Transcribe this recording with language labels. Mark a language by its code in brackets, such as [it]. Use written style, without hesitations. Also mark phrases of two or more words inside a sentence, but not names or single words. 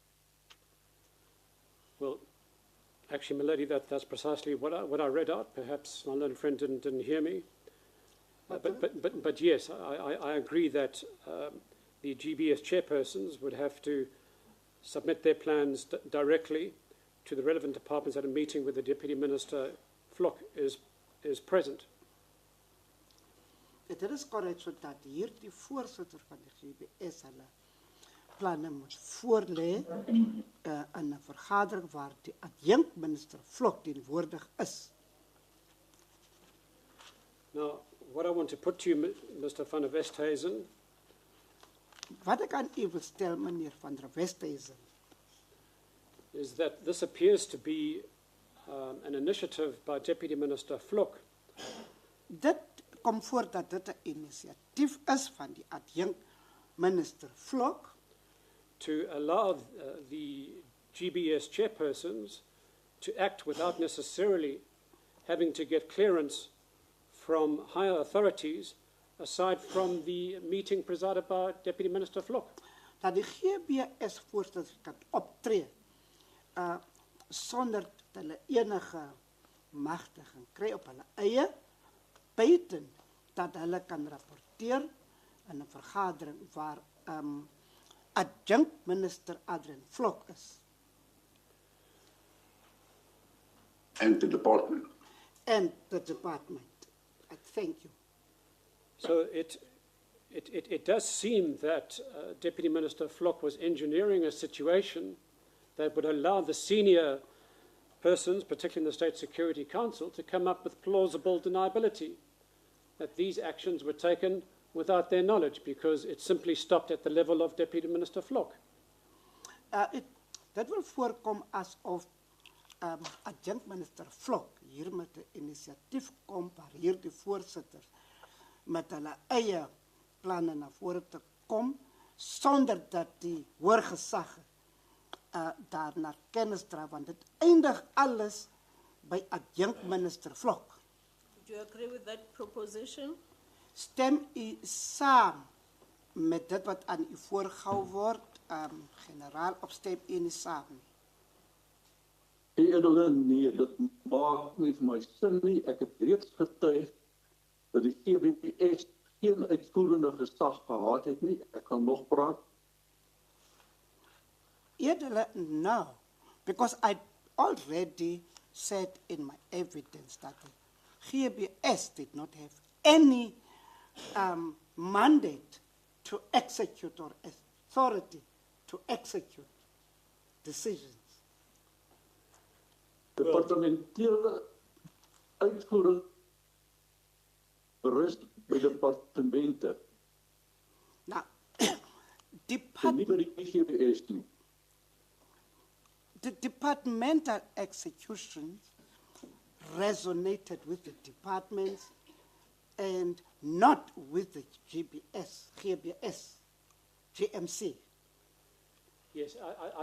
[en] Well, actually, my lady, that's precisely what I read out. Perhaps my learned friend didn't hear me. But yes, I agree that the GBS chairpersons would have to submit their plans directly to the relevant departments at a meeting where the Deputy Minister Vlok is present. [af] Dit is korrek sodat hierdie voorsitter van die GBS hulle planne moet voorlê in 'n vergadering waar die adjunct minister Vlok teenwoordig is. [en] Now, what I want to put to you, Mr. van der Westhuizen, [af] Wat ek aan u wil stel, meneer van der Westhuizen, [en] is that this appears to be an initiative by Deputy Minister Vlok [af] dit kom voor dat dit 'n inisiatief is van die adjunct minister Vlok [en] to allow the GBS chairpersons to act without necessarily having to get clearance from higher authorities, aside from the meeting presided by Deputy Minister Vlok? [af] Dat die GBS-voorsitter kan optree sonder dat hulle enige magtiging kry op hulle eie, buiten dat hulle kan rapporteer in 'n vergadering waar adjunct minister Adrian Vlok is. [en] And the department. And the department. Thank you. So it does seem that Deputy Minister Vlok was engineering a situation that would allow the senior persons, particularly in the State Security Council, to come up with plausible deniability that these actions were taken without their knowledge, because it simply stopped at the level of Deputy Minister Vlok. [af] Dat wil voorkom asof adjunct minister Vlok hier met 'n inisiatief kom waar hier die voorsitters met hulle eie planne na vore te kom sonder dat die hoër gesag daarna kennis dra, want dit eindig alles by adjunct minister Vlok. [en] Do you agree with that proposition? [af] Stem u saam met dit wat aan u voorgehou word, generaal, of stem u nie saam nie? Nee, dit maak nie vir my sin nie. Ek het reeds getuig dat die GBS geen uitvoerende gesag gehad het nie. Ek kan nog praat. [en] No, because I already said in my evidence that the GBS did not have any mandate to execute or authority to execute decisions. [af] Departementele uitvoering rust by departemente. [en] Now, [af] Nie by die GBS nie. [en] the departmental executions resonated with the departments and not with the GBS, GMC. Yes, I